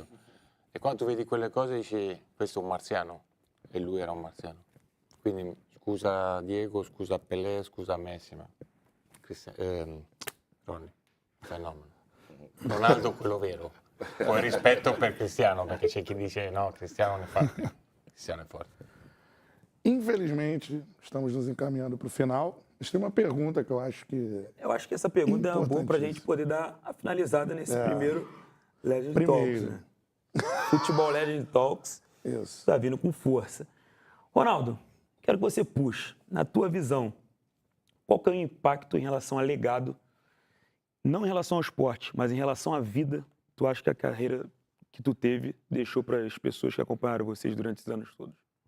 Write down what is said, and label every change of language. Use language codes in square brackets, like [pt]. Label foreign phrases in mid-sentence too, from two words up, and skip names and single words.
[it] E quando tu vedi quelle cose dici, questo è un marziano, e lui era un marziano. Quindi scusa Diego, scusa Pelé, scusa Messi, ma Ronnie, fenomeno. Ronaldo quello vero. Poi rispetto per Cristiano, perché c'è chi dice no, Cristiano non è forte. Cristiano è forte. [pt] Infelizmente, estamos nos encaminhando para o final. Mas tem uma pergunta que eu acho que... Eu acho que essa pergunta é boa para a gente Importantíssimo. poder dar a finalizada nesse primeiro Legend Primeiro. Talks. Né? Futebol Legend Talks Isso. está vindo com força. Ronaldo, quero que você puxe, na tua visão, qual que é o impacto em relação a legado, não em relação ao esporte, mas em relação à vida, tu acha que a carreira que tu teve deixou para as pessoas que acompanharam vocês durante esses anos todos?